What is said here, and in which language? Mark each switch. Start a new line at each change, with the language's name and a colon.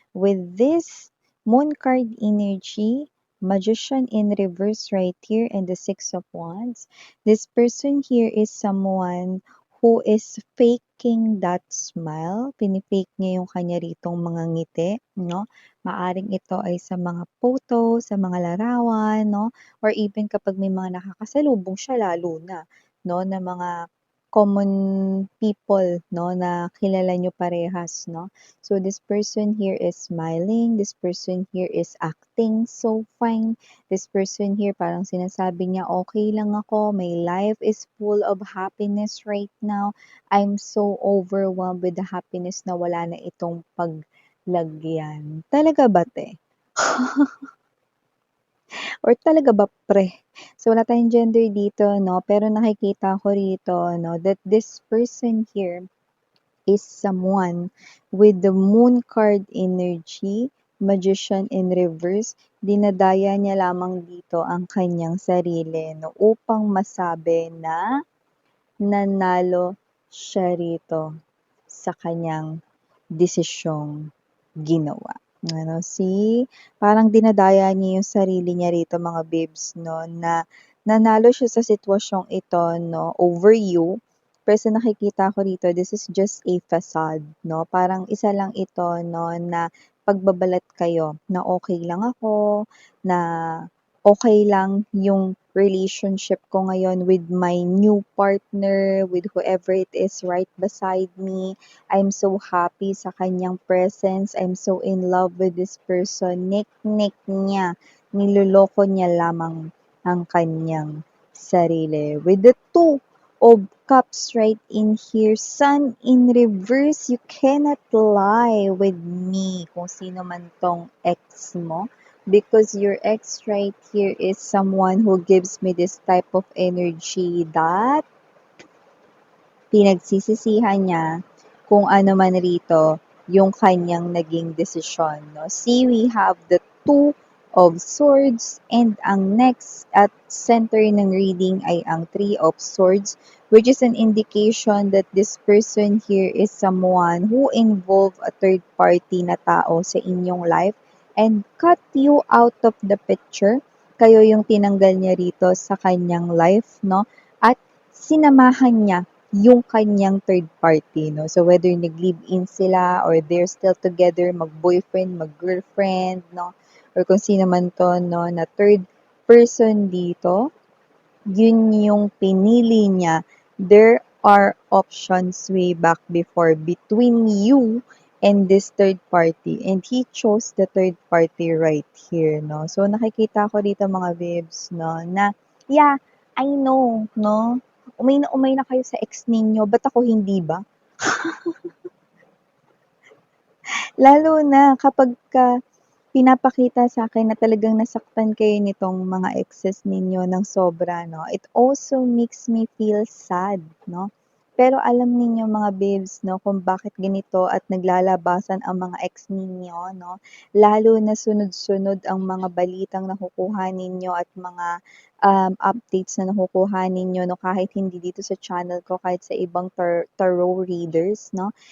English: With this Moon card energy, Magician in reverse right here, and the Six of Wands, this person here is someone who is faking that smile.
Filipino: Pinifake niya yung kanya ritong mga ngiti, no? Maaring ito ay sa mga photo, sa mga larawan, no?
English: Or even
Filipino: kapag may mga nakakasalubong siya lalo na, no, na mga
English: common people,
Filipino: no, na kilala niyo parehas, no?
English: So this person here is smiling, this person here is acting so fine, this person here
Filipino: parang sinasabi niya, okay lang ako,
English: my life is full of happiness right now. I'm so overwhelmed with the happiness
Filipino: na wala na itong paglagyan. Talaga ba, te? Or talaga ba pre?
English: So,
Filipino: wala tayong gender dito, no? Pero nakikita ko rito, no,
English: that this person here is someone with the moon card energy, magician in reverse.
Filipino: Dinadaya niya lamang dito ang kanyang sarili, no, upang masabi na nanalo siya rito sa kanyang desisyong ginawa. Ano,
English: see?
Filipino: Parang dinadaya niya yung sarili niya rito mga babes, no, na nanalo siya sa sitwasyong ito, no,
English: over you.
Filipino: Pero
English: sa nakikita ko rito, this is just a facade,
Filipino: no? Parang isa lang ito, no, na pagbabalat kayo na okay lang ako, na okay lang yung relationship ko ngayon
English: with my new partner, with whoever it is right beside me. I'm so happy
Filipino: sa kanyang presence.
English: I'm so in love with this person.
Filipino: Nik-nik niya. Niloloko niya lamang ang kanyang sarili.
English: With the two of cups right in here, sun in reverse, you cannot lie with me
Filipino: kung sino man tong ex mo.
English: Because your ex right here is someone who gives me this type of energy that
Filipino: pinagsisisihan niya kung ano man rito yung kanyang naging desisyon. No?
English: See, we have the Two of Swords and
Filipino: ang next at center ng reading ay ang
English: Three of Swords, which is an indication that this person here is someone who involve a third party
Filipino: na tao sa inyong
English: life and cut you out of the picture.
Filipino: Kayo yung tinanggal niya rito sa kanyang life, no? At sinamahan niya yung kanyang third party, no?
English: So, whether
Filipino: nag-live-in sila
English: or they're still together,
Filipino: mag-boyfriend, mag-girlfriend, no? Or kung sino man to, no, na third person dito, yun yung pinili niya.
English: There are options way back before between you and this third party. And he chose the third party right here, no?
Filipino: So, nakikita ko dito mga babes, no, na,
English: yeah, I know,
Filipino: no? Umay na kayo sa ex ninyo, ba't ako hindi ba? Lalo na kapagka pinapakita sa akin na talagang nasaktan kayo nitong mga exes ninyo ng sobra, no?
English: It also makes me feel sad,
Filipino: no? Pero alam ninyo mga babes, no, kung bakit ganito at naglalabasan ang mga ex ninyo, no? Lalo na sunod-sunod ang mga balitang nakukuha ninyo at mga updates na nakukuha ninyo, no,
English: kahit hindi dito sa channel ko,
Filipino: kahit sa ibang tarot readers, no?